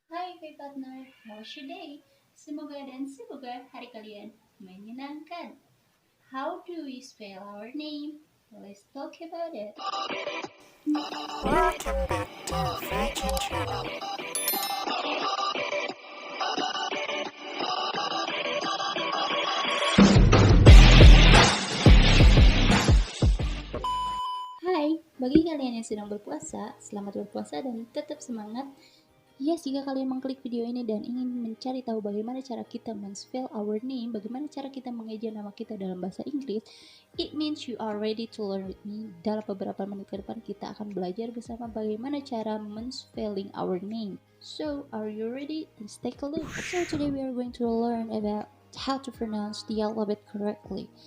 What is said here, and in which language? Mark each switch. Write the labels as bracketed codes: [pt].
[en] Hey partner, how was your day? [id] Semoga dan semoga hari kalian menyenangkan. [en] How do we spell our name? Let's talk about it. Welcome back to Virgin Channel. [id] Hai, bagi kalian yang sedang berpuasa, selamat berpuasa dan tetap semangat. Yes, jika kalian mengklik video ini dan ingin mencari tahu bagaimana cara kita men-spell our name, bagaimana cara kita mengeja nama kita dalam bahasa Inggris, it means you are ready to learn with me. Dalam beberapa menit ke depan kita akan belajar bersama bagaimana cara men-spelling our name. [en] So, are you ready? Let's take a look. So, today we are going to learn about how to pronounce the alphabet correctly.